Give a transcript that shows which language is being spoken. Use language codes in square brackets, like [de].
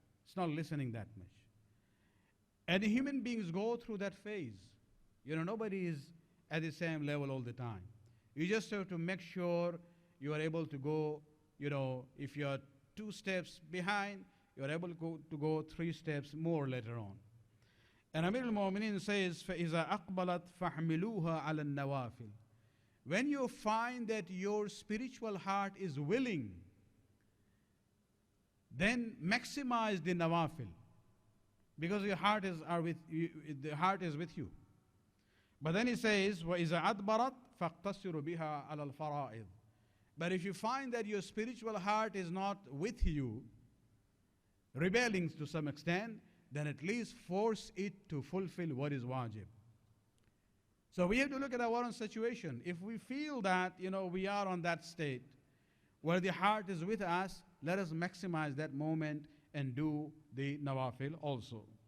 [en] It's not listening that much. And human beings go through that phase. Nobody is at the same level all the time. You just have to make sure you are able to go, if you are 2 steps behind, you are able to go 3 steps more later on. And Amir al-Mu'minin says, [ar] فَإِذَا أَقْبَلَتْ فَحْمِلُوهَا عَلَى النَّوَافِلِ. [en] When you find that your spiritual heart is willing, then maximize the nawafil. Because your heart is the heart is with you. But then he says, [ar] وَإِذَا أَدْبَرَتْ فَاقْتَصِرُ بِهَا عَلَى الْفَرَائِضِ. [en] But if you find that your spiritual heart is not with you, rebelling to some extent, then at least force it to fulfill what is wajib. So we have to look at our own situation. If we feel that, we are on that state where the heart is with us, let us maximize that moment and do the nawafil also.